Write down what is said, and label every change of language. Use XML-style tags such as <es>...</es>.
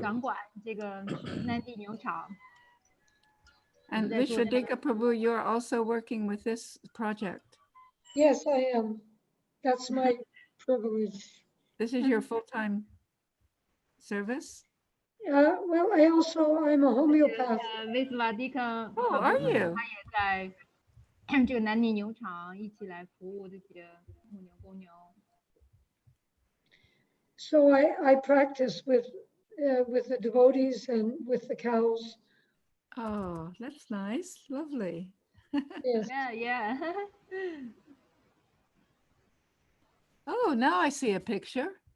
<zh>掌管这个南地牛场。</zh> <en>And That's what- Vishwadika Prabhu, you're also working with this project. Yes, I am. That's my privilege. This is your full-time service? Well, I'm a homeopath.</en> <zh>威斯瓦迪克</zh> <en>Oh, are you?</en> <zh>他也在这个南地牛场一起来服务这些牧牛公牛。</zh> <en>So I practice with the devotees and with the cows. Oh, that's nice. Lovely. Yes. Yeah, yeah. Oh, now I see a picture.</en>